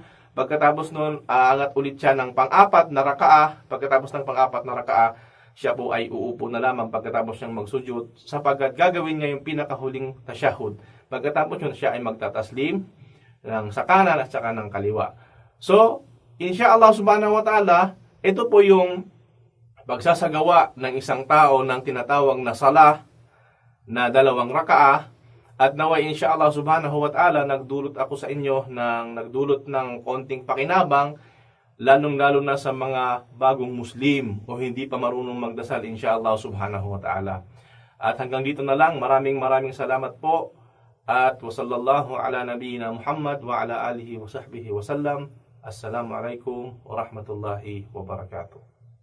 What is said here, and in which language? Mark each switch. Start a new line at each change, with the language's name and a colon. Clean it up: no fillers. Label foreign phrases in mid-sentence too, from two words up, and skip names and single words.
Filipino: Pagkatapos nun, aangat ulit siya ng pang-apat na rakaah. Pagkatapos ng pang-apat na rakaah, siya po ay uupo na lamang pagkatapos niyang magsujud sapagkat gagawin niya yung pinakahuling tasyahud. Pagkatapos yun, siya ay magtataslim ng sa kanan at saka ng kaliwa.
Arabic: So, إن شاء الله سبحانه وتعالى,
Filipino: ito po yung pagsasagawa ng isang tao ng tinatawag na salah na 2 rakaah. At naway
Arabic: إن شاء الله سبحانه وتعالى,
Filipino: nagdulot ako sa inyo nagdulot ng konting pakinabang, lalong-lalo na sa mga bagong Muslim o hindi pa marunong magdasal
Arabic: إن شاء الله سبحانه وتعالى.
Filipino: At hanggang dito na lang, maraming salamat po.
Arabic: At وصلى الله على نبينا محمد وعلى آله وصحبه وسلم. السلام عليكم ورحمة الله وبركاته.